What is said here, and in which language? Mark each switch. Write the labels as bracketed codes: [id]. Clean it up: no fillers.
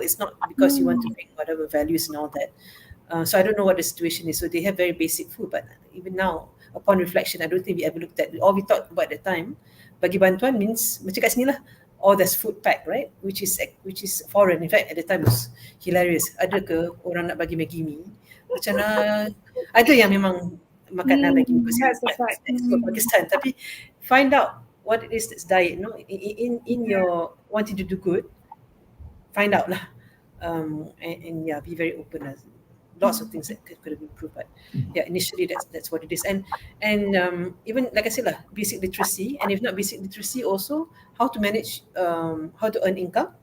[en] It's not because you want to bring whatever values and all that. So I don't know what the situation is. So they have very basic food, but even now, upon reflection, I don't think we ever looked at. All we thought about at the time, [ms] bagi bantuan [en] means [ms] macam kat sini lah, [en] oh there's food pack, right? Which is foreign. In fact, at the time was hilarious. [ms] Ada ke orang nak bagi Maggi mee? Macam ada yang memang makanan Maggi mee [en] That's the fact. Pakistan. Tapi find out what it is that's diet. No, in your wanting to do good, find out lah. And yeah, be very open. Lots of things that could have been improved, but yeah, initially that's what it is. And even like I said lah, basic literacy, and if not basic literacy, also how to manage, how to earn income.